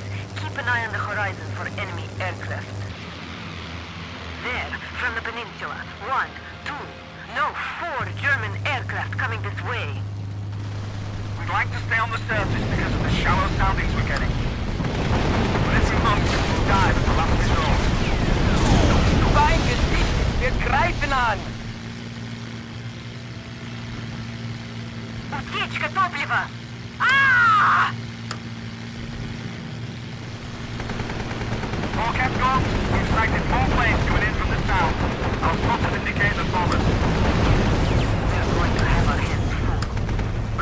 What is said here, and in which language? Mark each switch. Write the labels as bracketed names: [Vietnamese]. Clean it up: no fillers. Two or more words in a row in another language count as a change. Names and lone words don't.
[English] Keep an eye on the horizon for enemy aircraft. There, from the peninsula. 1, 2, no, 4 German aircraft coming this way. We'd like to stay on the surface because of the shallow soundings we're getting. But if we must, we'll dive at the last resort. [German] Fein gesichtet! Wir greifen an! [Russian] Утечка топлива! Ah! [English] All kept on. We've sighted 4 planes coming in from the south. Our spotters indicate the bombers. We're going to have our hands full.